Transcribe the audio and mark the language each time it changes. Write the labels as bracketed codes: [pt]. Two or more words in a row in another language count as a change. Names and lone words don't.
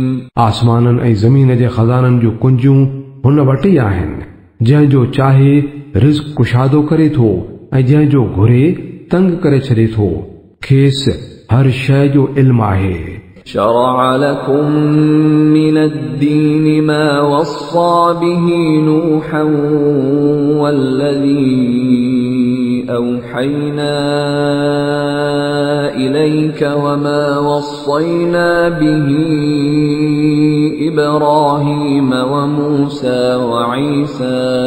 [sd] आसमाननि ऐं ज़मीन जे खज़ाननि जूं कुंजियूं हुन वटि ई आहिनि, जंहिंजो चाहे रिज़्क़ कुशादो करे थो ऐं जंहिंजो घुरे तंग करे छॾे थो। खेसि हर शइ जो इल्म आहे। [ar] شرع لكم من الدين ما وصى به نوحا والذي أوحينا إليك وما وصينا به إبراهيم وموسى وعيسى